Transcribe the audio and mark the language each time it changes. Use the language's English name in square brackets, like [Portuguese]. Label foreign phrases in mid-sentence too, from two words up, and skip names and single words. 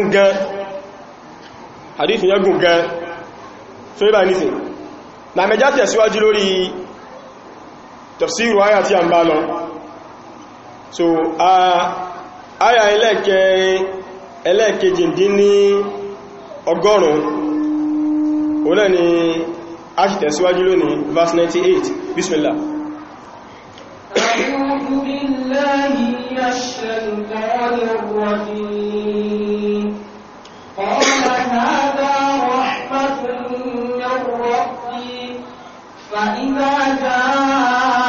[Yoruba] yẹn gùn gan so ibá ní sí na mẹjá tẹ̀síwájú lórí tafsiru àyà tí a ń bá lọ so àyà ẹlẹ́ẹ̀kejì dín ní ọgọ́rùn-ún òun náà ni a ṣì tẹ̀síwájú lónìí verse 98 bismillah [Arabic] أعوذ بالله من الشيطان الرجيم قال هذا رحمة من ربي فإذا جاء